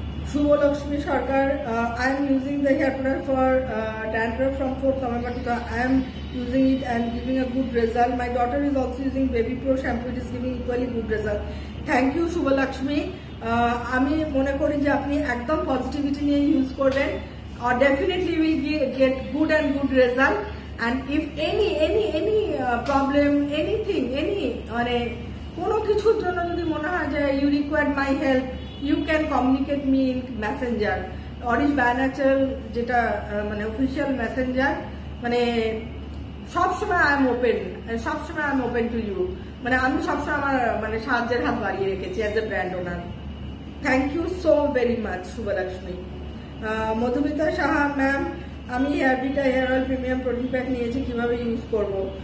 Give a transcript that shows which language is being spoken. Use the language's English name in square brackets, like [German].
[English] Shubhalakshmi Sarkar, I am using the hair product for dandruff from 4th November. I am using it and giving a good result. My daughter is also using Baby Pro shampoo. It is giving equally good result. Thank you Shubhalakshmi. [Bangla] আমি মনে করি যে আপনি একদম positivity নিয়ে use করবেন, [English] or definitely will get good and good result. And if any problem, anything, [Bangla] মানে কোনো কিছুর জন্য যদি মনে হয় যে [English] you require my help, you can communicate me in messenger, Orish By Natural [Bangla] যেটা মানে অফিসিয়াল মেসেঞ্জার, মানে সবসময় [English] I am open to you, [Bangla] মানে আমি সবসময় আমার মানে সাহায্যের হাত বাড়িয়ে রেখেছি [English] As a brand owner. Thank you so very much [Bangla] Subhalakshmi. Madhumita Saha ma'am, আমি হেয়ারবিটা hair oil premium protein pack নিয়েছি, কিভাবে ইউজ করব?